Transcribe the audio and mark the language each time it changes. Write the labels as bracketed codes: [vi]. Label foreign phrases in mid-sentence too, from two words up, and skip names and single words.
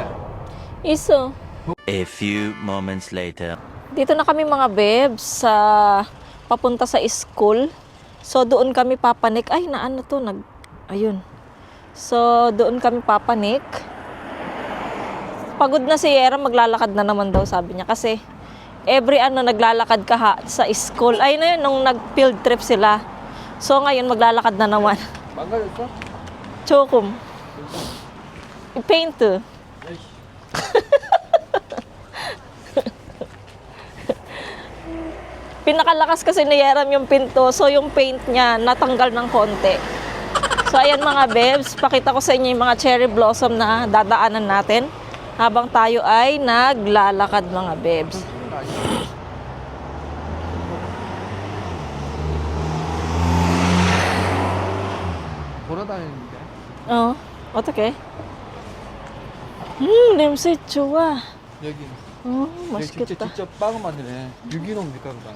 [tl] Iso. [en] A few moments later. [tl] Dito na kami mga bebs sa papunta sa school. So doon kami papanik. Ay ayun. So doon kami papanik. Pagod na si Yera, maglalakad na naman daw sabi niya kasi every naglalakad ka sa school. Ay na yun nung nag-field trip sila. So ngayon maglalakad na naman. [ko] 망가졌어? 조금. 페인트. [tl] Pinakalakas kasi ni Yeram yung pinto, so yung paint niya natanggal ng konti. So ayan mga bebs, pakita ko sa inyo yung mga [en] cherry blossom [tl] na dadaanan natin habang tayo ay naglalakad mga bebs. [ko] 돌아다니는데. 어떡해? 냄새 좋아. 여기. 맛있겠다. 직접 빵을 만드네. 유기농 밀가루다.